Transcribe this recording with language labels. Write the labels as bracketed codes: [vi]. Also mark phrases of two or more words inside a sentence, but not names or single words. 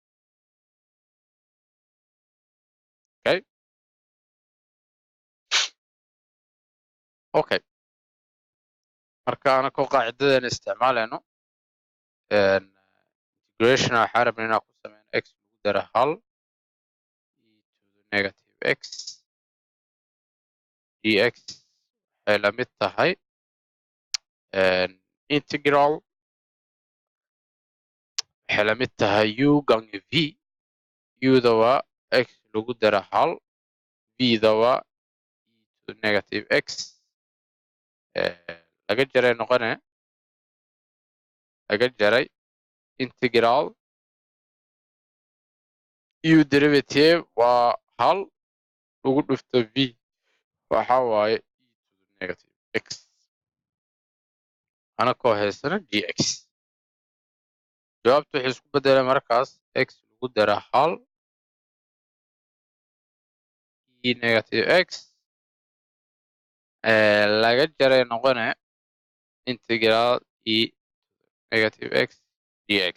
[so] okay okay marka anakoo qaacidadeena isticmaalayno integration waxaa rabna inaan ku sameyno x lagu dara hal [en] to the negative x [so] dx waxay la mid tahay integral waxay la mid tahay u gange v u-da waa x lagu dara hal v-da waa [en] to the negative x [so] laga jaray noqone laga jaray integral u derivative waa hal lagu dhufto v waxa waaye e [en] to the negative x [so] anakoo haysana dx jawaabtu waxay isku bedelay markaas x lagu dara hal e negative x laga jaray noqone integral e negative x dx